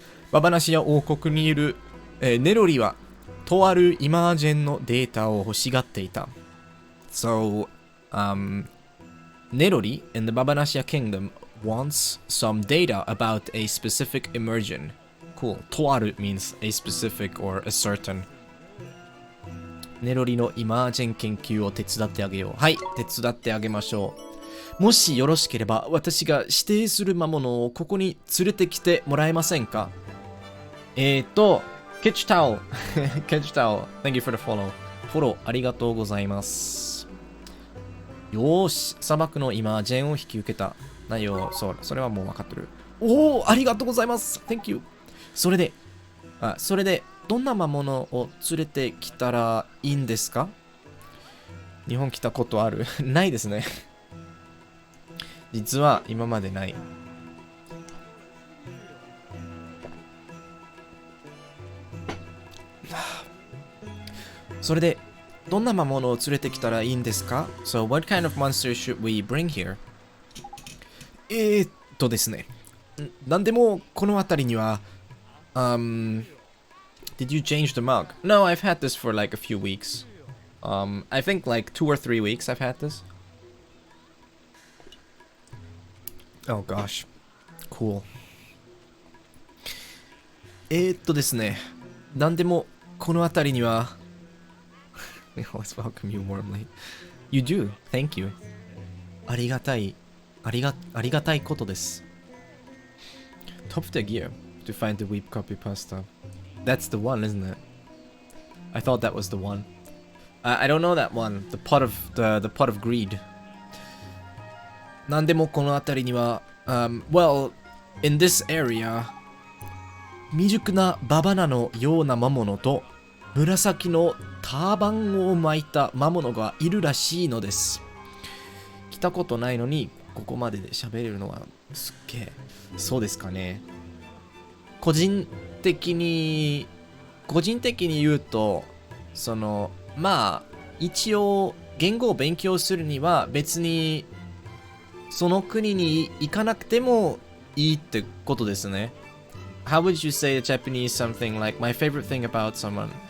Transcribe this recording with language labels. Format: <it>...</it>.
<ja>ババナシア王国にいる、ネロリはとあるイマージェンのデータを欲しがっていた。</ja> <en>So, Nerori in the Babanasia kingdom wants some data about a specific immersion. Cool. とある means a specific or a certain.</en> <ja>ネロリのイマージェン研究を手伝ってあげよう。はい、手伝ってあげましょう。もしよろしければ、私が指定する魔物をここに連れてきてもらえませんか？</ja> <en>Kitch Towel. Kitch Towel. Thank you for the follow.</en> <ja>フォローありがとうございます。よーし、砂漠のイマージェンを引き受けた。内容、それはもう分かってる。おー、ありがとうございます。</ja> <en>Thank you.</en> <ja>それで、どんな魔物を連れてきたらいいんですか？日本来たことある？ないですね。実は今までない。それで、どんな魔物を連れてきたらいいんですか？</ja> <en>So, what kind of monster should we bring here?</en> <ja>ですね。なんでもこの辺りには、</ja> <en>Did you change the mug? No, I've had this for like a few weeks. I think like 2 or 3 weeks I've had this. Oh gosh. Cool.</en> <ja>ですね。何でもこの辺りには</ja> <en>We always welcome you warmly. You do. Thank you.</en> <ja>ありがたいことです。</ja> <en>Top of the gear to find the weep copy pasta. That's the one, isn't it? I thought that was the one. I don't know that one. The pot of greed.</en> <ja>何でもこの辺りには、</ja> <en>well, in this area,</en> <ja>未熟なババナのような魔物と紫のターバンを巻いた魔物がいるらしいのです。来たことないのにここまでで喋れるのはすっげえ。そうですかね。個人的に言うと、そのまあ一応言語を勉強するには別にその国に行かなくてもいいってことですね。</ja> <en>How would you say in Japanese something like my favorite thing about someone?</en>